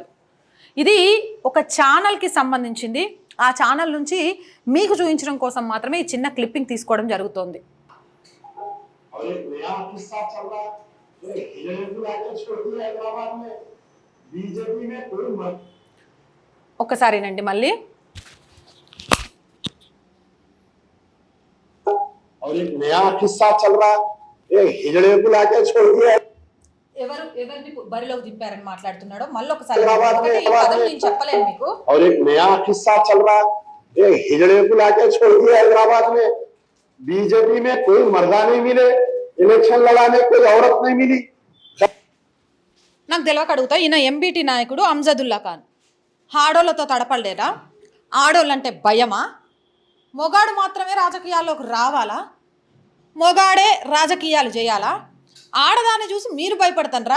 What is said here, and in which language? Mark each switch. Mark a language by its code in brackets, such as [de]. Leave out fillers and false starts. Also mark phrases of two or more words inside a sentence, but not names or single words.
[te] ఇది ఒక ఛానల్కి సంబంధించింది. ఆ ఛానల్ నుంచి మీకు చూపించడం కోసం మాత్రమే ఈ చిన్న క్లిప్పింగ్ తీసుకోవడం జరుగుతోంది. ఒకసారినండి మళ్ళీ. [hi] और एक नया किस्सा चल रहा है, हिजड़े को लाके छोड़ दिया. [te] ఎవరిని బరిలోకి దింపారని మాట్లాడుతున్నాడో మళ్ళీ ఒకసారి చెప్పలేను మీకు. [hi] और एक नया किस्सा चल रहा है, हिजड़े को लाके छोड़ दिया हैदराबाद में. बीजेपी में कोई मर्दा नहीं मिले, इलेक्शन लड़ाने कोई औरत नहीं मिली. [te] నాకు తెలియక అడుగుతా, ఈయన ఎంబీటీ నాయకుడు అమ్జదుల్లా ఖాన్ ఆడోళ్ళతో తడపలేరా? ఆడోళ్ళంటే భయమా? మొగాడు మాత్రమే రాజకీయాల్లోకి రావాలా? మొగాడే రాజకీయాలు చేయాలా? ఆడదాన్ని చూసి మీరు భయపడతానరా?